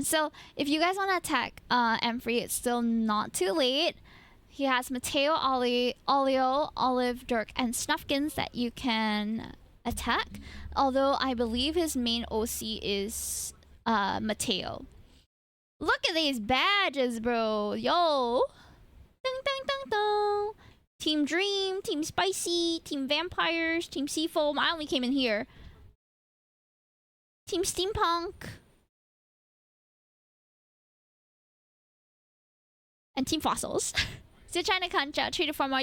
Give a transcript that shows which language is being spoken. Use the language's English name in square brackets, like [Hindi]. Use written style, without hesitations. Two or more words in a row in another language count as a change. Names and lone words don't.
[English] So if you guys want to attack Emfrey, it's still not too late. He has Mateo, Olio, Olive, Dirk, and Snuffkins that you can attack. Although I believe his main OC is Mateo. Look at these badges, bro. Yo. Ding, ding, ding, ding. Team Dream, Team Spicy, Team Vampires, Team Seafoam. I only came in here. Team Steampunk. And Team Fossils. Still trying to punch out 3 to 4 more.